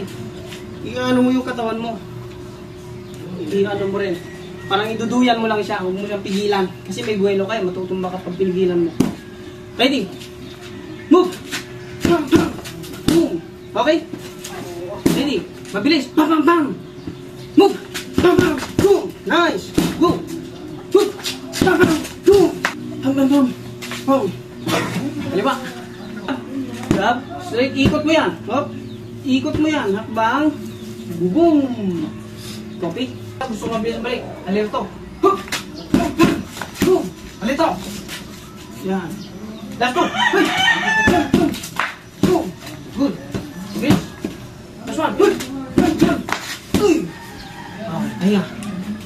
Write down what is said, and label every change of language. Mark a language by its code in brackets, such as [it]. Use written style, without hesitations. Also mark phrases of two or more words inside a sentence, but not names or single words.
[tl] I-ano mo yung katawan mo. I-ano mo rin. Parang iduduyan mo lang siya. Huwag mo siyang pigilan. Kasi may buwelo kayo. Matutumba ka pag pinigilan mo. [en] Ready? Move! Boom! Okay? [tl] Ready? Mabilis! [en] Bam! Bam! Bam! Move! Bam! Bam! Boom! Nice! Go! Move! Bam! Bam! Boom! Bam! Bam! Bam! Boom! [tl] Kaliwa! [en] Grab! Straight! [tl] Ikot mo yan! Hop! Ikot mo yan! Hakbang! Boom! Copy! Gusto mo mabilis balik. Alito. Boom! Boom! Alito. Yan. [en] Last one. Boom! Boom! Good. Okay. Last one. Good. [tl] Uy! Ayan.